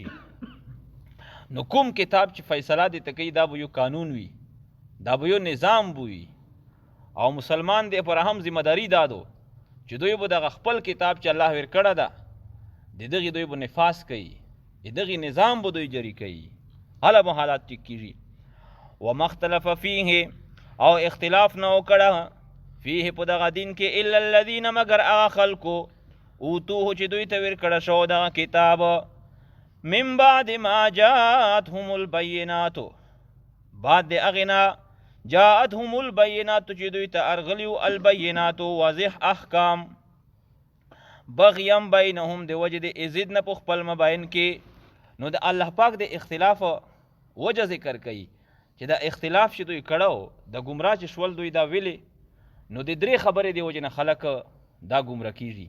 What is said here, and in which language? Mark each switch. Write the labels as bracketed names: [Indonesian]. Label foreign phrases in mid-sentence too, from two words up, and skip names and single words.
[Pashto] نو کوم کتاب چې فیصله دې ته کوي دا به یو قانون وي، دا به یو نظام به وي، او مسلمان دې پاره هم ذمه داري دا دو چې دوی به دغه خپل کتاب چې الله ورکړی ده د دغې دوی به نفاذ کوي، د دغې نظام به دوی جری کوي، هله به حالات ټیک کېږي. [Arabic] وما اختلف فیه [Pashto] او اختلاف نه وکړه فیه په دغه دین کې [Arabic] الا الذین [Pashto] مگر هغه خلکو اوتوه چې دوی ته ورکړه شو دغه کتاب [Arabic] من بعد ما جاءتهم البینات، [Pashto] بعد د هغې نه [Arabic] جاءتهم البینات [Pashto] چې دوی ته ارغلي و البینات واضح احکام، [Arabic] بغیم بینهم [Pashto] د وجې د ضد نه په خپل مبین کې. نو د الله پاک د اختلاف وجه ذکر کوي چې دا اختلاف چې دوی کړه د ګمراه چې شول دوی دا ویلي، نو د درې خبرې د وجې نه خلک دا ګمراه کیږي.